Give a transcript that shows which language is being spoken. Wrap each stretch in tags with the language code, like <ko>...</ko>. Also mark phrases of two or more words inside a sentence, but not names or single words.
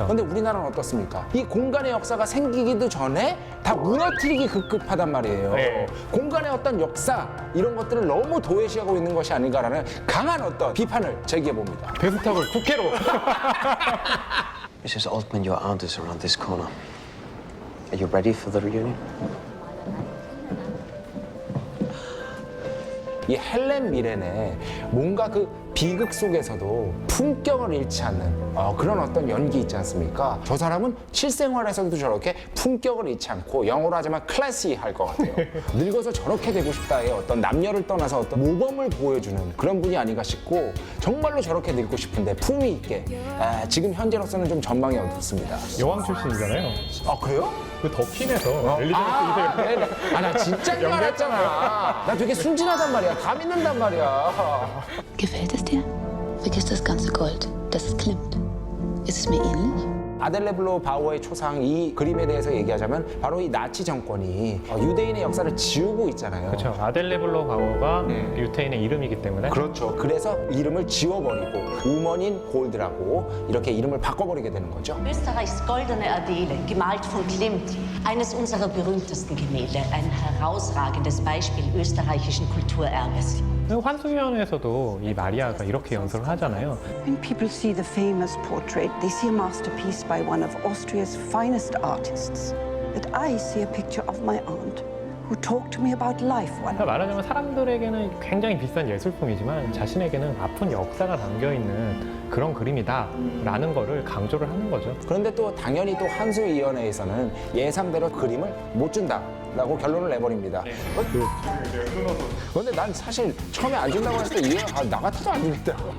<ko>그런데 우리나라는 어떻습니까? 이 공간의 역사가 생기기도 전에 다 무너뜨리기 급급하단 말이에요. 네. 공간의 어떤 역사, 이런 것들을 너무 도외시하고 있는 것이 아닌가라는 강한 어떤 비판을 제기해 봅니다. 베스트업을 국회로!</ko> <en>Mrs. Altman, your aunt is around this corner. Are you ready for the reunion?</en> <ko>이 헬렌 미렌의 뭔가 그 비극 속에서도 품격을 잃지 않는 그런 어떤 연기 있지 않습니까? 저 사람은 실생활에서도 저렇게 품격을 잃지 않고 영어로 하자면 클래시할 것 같아요. 늙어서 저렇게 되고 싶다의 어떤 남녀를 떠나서 어떤 모범을 보여주는 그런 분이 아닌가 싶고 정말로 저렇게 늙고 싶은데 품위 있게 지금 현재로서는 좀 전망이 어둡습니다. 여왕 출신이잖아요. 아 그래요? 그 더퀸에서 엘리자베스 2세. 나 진짜 줄 알았잖아. 나 되게 순진하단 말이야. 다 믿는단 말이야.</ko> <de>Gefällt es dir? Vergiss das ganze Gold. Das ist Klimt. Ist es mir ähnlich?</de> <ko>아델레블로 바우어의 초상 이 그림에 대해서 얘기하자면 바로 이 나치 정권이 유대인의 역사를 지우고 있잖아요. 그렇죠. 아델레블로 바워가 유태인의 이름이기 때문에 그렇죠. 그래서 이름을 지워버리고 우먼인 골드라고 이렇게 이름을 바꿔버리게 되는 거죠.</ko> <de>Österreichs goldene Adele, gemalt von Klimt, eines unserer berühmtesten Gemälde, ein herausragendes Beispiel österreichischen Kulturerbes.</de> <ko>환수위원회에서도 이 마리아가 이렇게 연설을 하잖아요.</ko> <en>When people see the famous portrait, they see a masterpiece by one of Austria's finest artists. But I see a picture of my aunt, who talked to me about life one</en> <ko>그러니까 말하자면 사람들에게는 굉장히 비싼 예술품이지만 자신에게는 아픈 역사가 담겨있는 그런 그림이다라는 거를 강조를 하는 거죠. 그런데 또 당연히 또 한수위원회에서는 예상대로 그림을 못 준다라고 결론을 내버립니다. 그런데 난 사실 처음에 안 준다고 했을 때 이해가 나 같아도 안 주겠다.</ko>